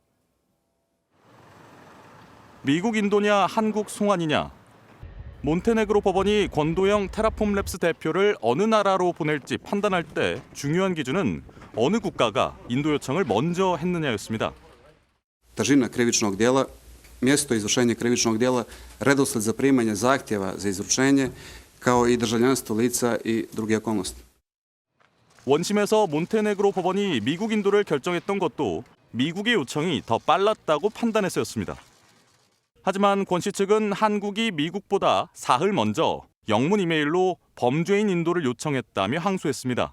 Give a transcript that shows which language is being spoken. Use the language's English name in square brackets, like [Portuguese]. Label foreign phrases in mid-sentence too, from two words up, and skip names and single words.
[Korean] 미국 인도냐 한국 송환이냐. 몬테네그로 법원이 권도형 테라폼랩스 대표를 어느 나라로 보낼지 판단할 때 중요한 기준은 어느 국가가 인도 요청을 먼저 했느냐였습니다. [Serbian] Težina krivičnog djela mjesto izvršenja krivičnog djela, redosled zaprimanja zahtjeva za izručenje, kao i državljanstvo lica i druge okolnosti. [Korean] 원심에서 몬테네그로 법원이 미국 인도를 결정했던 것도 미국의 요청이 더 빨랐다고 판단해서였습니다. 하지만 권 씨 측은 한국이 미국보다 사흘 먼저 영문 이메일로 범죄인 인도를 요청했다며 항소했습니다.